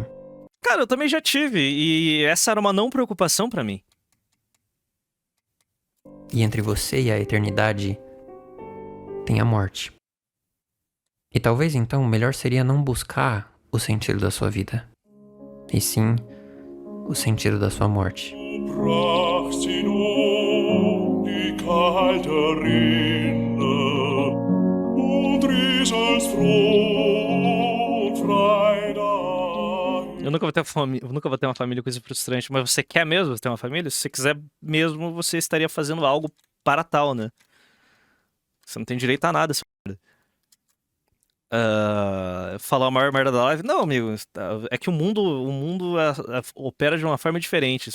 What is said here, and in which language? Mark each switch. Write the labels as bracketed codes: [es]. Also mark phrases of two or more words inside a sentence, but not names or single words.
[pt] Cara, eu também já tive, e essa era uma não preocupação pra mim. e entre você e a eternidade, tem a morte. E talvez então melhor seria não buscar o sentido da sua vida, e sim o sentido da sua morte. [de] brachst hinab die kalte Rinde und rieselst froh und frei dahin. [pt] Eu nunca vou ter uma família com isso frustrante, mas você quer mesmo ter uma família? Se você quiser mesmo, você estaria fazendo algo para tal, né? Você não tem direito a nada, falar a maior merda da live. Não, amigo, é que o mundo opera de uma forma diferente.